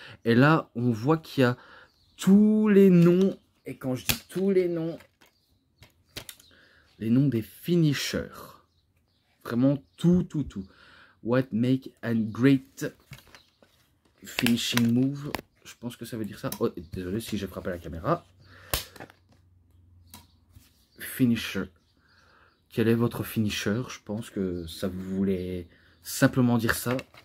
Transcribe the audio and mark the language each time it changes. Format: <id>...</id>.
<fr>Et là, on voit qu'il y a tous les noms, et quand je dis tous les noms des finishers. Vraiment tout.</fr> <en>What make a great finishing move.</en> <fr>Je pense que ça veut dire ça. Oh, désolé si j'ai frappé la caméra. Finisher. Quel est votre finisher? Je pense que ça voulait simplement dire ça.</fr>